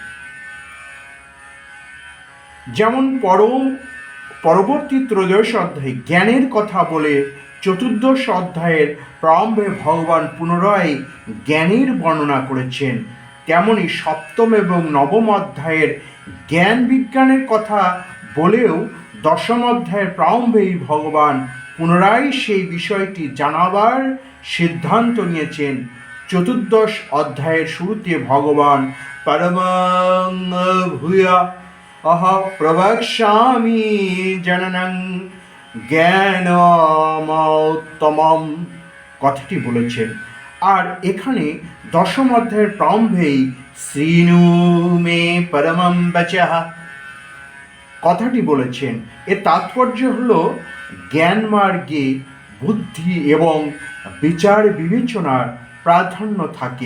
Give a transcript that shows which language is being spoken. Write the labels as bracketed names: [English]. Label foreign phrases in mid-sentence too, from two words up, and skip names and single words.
[Bangla] যেমন পরবর্তী 13শ অধ্যায়ে জ্ঞানের কথা বলে 14শ অধ্যায়ের প্রারম্ভে ভগবান পুনরায় জ্ঞানের বর্ণনা করেছেন, তেমনি 7ম এবং 9ম অধ্যায়ের জ্ঞান বিজ্ঞানের কথা বলেও 10ম অধ্যায়ের প্রারম্ভেই ভগবান পুনরায় সেই বিষয়টি জানাবার সিদ্ধান্ত নিয়েছেন। 14শ অধ্যায়ের শুরুতে ভগবান [Sanskrit] পরমং ভূয়া अह प्रवक्ष्यामि जननं জ্ঞানমোত্তমম, [Bangla] কথাটি বলেছেন। আর এখানে দশম অধ্যায়ের প্রারম্ভেই [Sanskrit] শ্রীণু মে পরমম বচঃ [Bangla] কথাটি বলেছেন। এর তাৎপর্য হল জ্ঞান মার্গে বুদ্ধি এবং বিচার বিবেচনার প্রাধান্য থাকে।